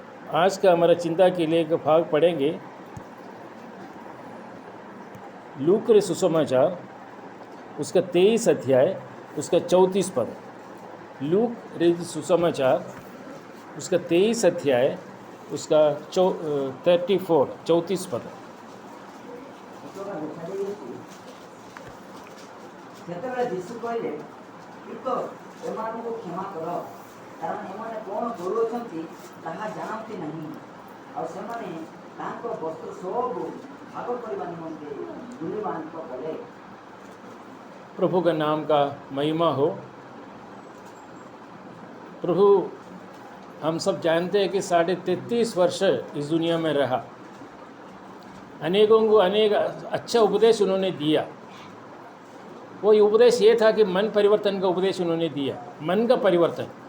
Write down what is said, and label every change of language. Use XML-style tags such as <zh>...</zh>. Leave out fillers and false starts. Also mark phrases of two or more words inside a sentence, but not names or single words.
<hi>आज का हमारा चिंता के लिए एक भाग पढ़ेंगे लूक रे सुसमाचार उसका 23 अध्याय उसका 34 पद। लूक रे सुसमाचार उसका 23 अध्याय उसका 34 पद।</hi> <or>ସେତେବେଳେ ଯୀଶୁ କହିଲେ, ପିତର, ଏମାନଙ୍କୁ କ୍ଷମା କର, କାରଣ ଏମାନେ କ'ଣ କରୁଅଛନ୍ତି ତାହା ଜାଣନ୍ତି ନାହିଁ। ଆଉ ସେମାନେ ତାଙ୍କ ବସ୍ତ୍ର ସବୁ ଭାଗ କରିବା ନିମନ୍ତେ ଗୁଳିମାନିତ କଲେ।</or> <hi>प्रभु का नाम का महिमा हो। प्रभु हम सब जानते हैं कि 33.5 वर्ष इस दुनिया में रहा। अनेकों को अनेक अच्छा उपदेश उन्होंने दिया। वो उपदेश ये था कि मन परिवर्तन का उपदेश उन्होंने दिया, मन का परिवर्तन।</hi>